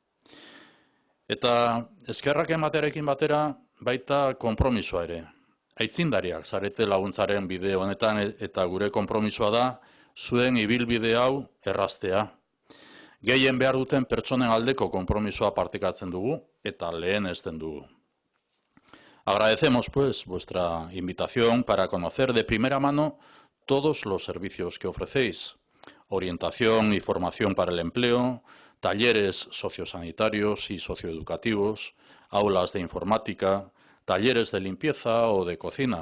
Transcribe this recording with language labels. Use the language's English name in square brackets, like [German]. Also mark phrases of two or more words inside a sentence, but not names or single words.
[Basque] Eta eskerrak ematearekin batera baita konpromisoa ere. Aitzindariak zarete laguntzaren bide honetan eta gure konpromisoa da zuen ibilbide hau erraztea. Gehien behar duten pertsonen aldeko konpromisoa partekatzen dugu eta lehenesten dugu. [Spanish] Agradecemos, pues, vuestra invitación para conocer de primera mano todos los servicios que ofrecéis. Orientación y formación para el empleo, talleres sociosanitarios y socioeducativos, aulas de informática, talleres de limpieza o de cocina.